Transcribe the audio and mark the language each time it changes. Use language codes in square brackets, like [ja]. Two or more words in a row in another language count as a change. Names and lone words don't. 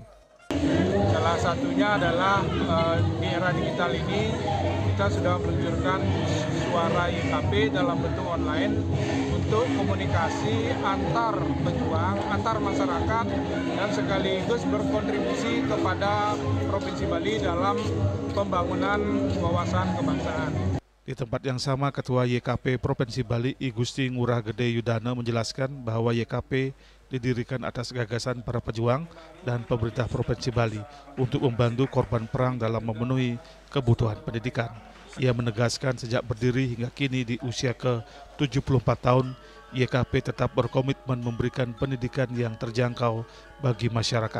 [id] Salah satunya adalah di era digital ini kita sudah meluncurkan suara YKP dalam bentuk online untuk komunikasi antar pejuang, antar masyarakat, dan sekaligus berkontribusi kepada Provinsi Bali dalam pembangunan wawasan kebangsaan. Di tempat yang sama, Ketua YKP Provinsi Bali I Gusti Ngurah Gede Yudana menjelaskan bahwa YKP didirikan atas gagasan para pejuang dan pemerintah Provinsi Bali untuk membantu korban perang dalam memenuhi kebutuhan pendidikan. Ia menegaskan sejak berdiri hingga kini di usia ke-74 tahun, YKP tetap berkomitmen memberikan pendidikan yang terjangkau bagi masyarakat.